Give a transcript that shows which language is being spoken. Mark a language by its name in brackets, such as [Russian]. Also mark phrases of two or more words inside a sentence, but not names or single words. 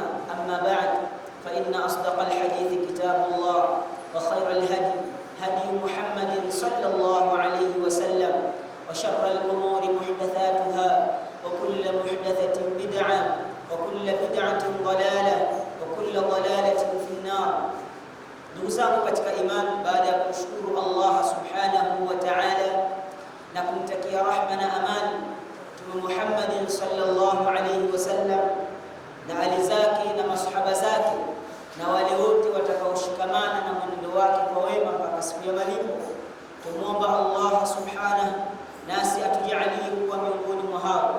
[Arabic] أما بعد فإن أصدق الحديث كتاب الله وخير الهدي هدي محمد صلى الله عليه وسلم وشر الأمور محدثاتها وكل محدثة بدعة وكل بدعة ضلالة وكل ضلالة في النار. [Swahili] Ndugu zangu katika imani, baada ya kumshukuru Allah [Arabic] سبحانه وتعالى [Swahili] na kumtakia rahma na amani Mtume Muhammad [Arabic] صلى الله عليه وسلم [Swahili] na ali zake na masahaba zake na wale wote watakaoshikamana na mwenendo wake kwa wema mpaka siku ya malipo, tumuomba Allah subhanahu nasi atujalie kuwa miongoni mwa hao.